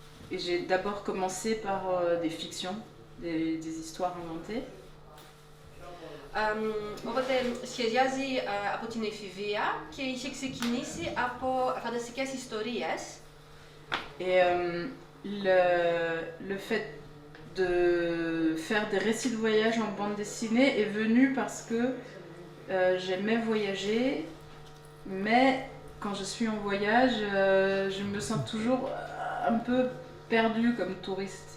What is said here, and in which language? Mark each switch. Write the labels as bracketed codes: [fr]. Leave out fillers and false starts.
[fr] Et j'ai d'abord commencé par des fictions, des histoires inventées. [el] Οπότε σχεδιάζει από την εφηβεία και είχε ξεκινήσει από φανταστικές ιστορίες. [fr] Et le fait de faire des récits de voyage en bande dessinée est venu parce que j'aimais voyager, mais quand je suis en voyage, je me sens toujours un peu perdue comme touriste.